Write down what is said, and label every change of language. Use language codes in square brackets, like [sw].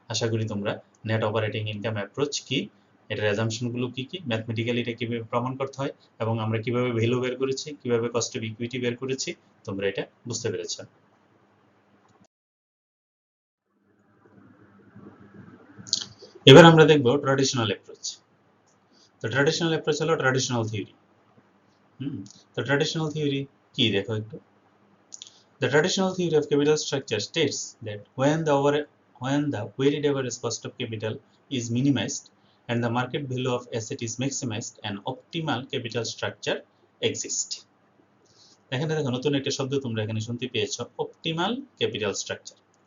[bn] আশা করি তোমরা net operating income approach কি, এটার অ্যাজাম্পশনগুলো কি কি, ম্যাথমেটিক্যালি এটা কিভাবে প্রমাণ করতে হয়, এবং আমরা কিভাবে ভ্যালু বের করেছি, কিভাবে কস্ট অফ ইকুইটি বের করেছি, তোমরা এটা বুঝতে পেরেছো। এবার আমরা দেখব ট্র্যাডিশনাল অ্যাপ্রোচ। তো ট্র্যাডিশনাল অ্যাপ্রোচ হলো ট্র্যাডিশনাল থিওরি। তো ট্র্যাডিশনাল থিওরি কি দেখো একটু। [en] The traditional theory of capital structure states that when the weighted average cost of capital is minimized and the market value of asset is maximized, an optimal capital structure exists. [bn] এখানে দেখো নতুন একটা শব্দ তোমরা এখানে শুনতে পেয়েছো, অপটিমাল ক্যাপিটাল স্ট্রাকচার।